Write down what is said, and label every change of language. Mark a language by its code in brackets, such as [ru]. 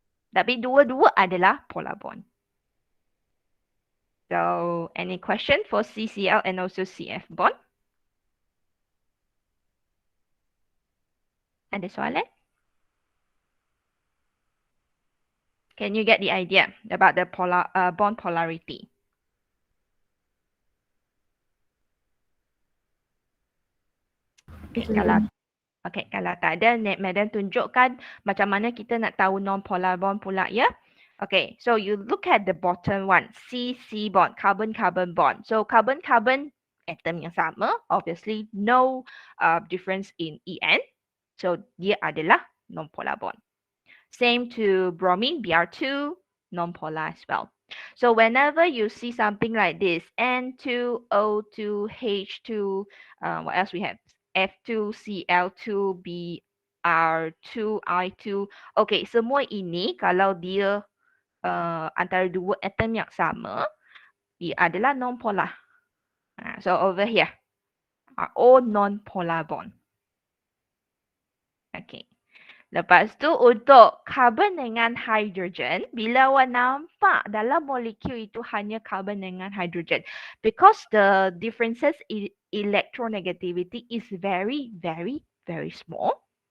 [ms] Tapi dua-dua adalah polar bond. [en] So any question for CCl and also CF bond? [ms] Ada soalan? [en] Can you get the idea about the bond polarity? [ms] Okay, kalau tak ada, madam tunjukkan macam mana kita nak tahu non-polar bond pula ya. [en] Okay, so you look at the bottom one, CC bond, carbon-carbon bond. So carbon-carbon atom [ms] yang sama, [en] obviously no difference in En. [ms] So dia adalah non-polar bond. [en] Same to bromine, Br2, non-polar as well. So whenever you see something like this, N2O2H2, what else we have? F2Cl2, Br2I2. [ms] Okay, semua ini kalau dia antara dua atom yang sama, dia adalah non-polar. [en] So over here, are all non-polar bond. [ms] Okay. Lepas tu untuk carbon dengan hydrogen, bila awak nampak dalam molekul itu hanya carbon dengan hydrogen, [en] because the differences in electronegativity is very, very, very small.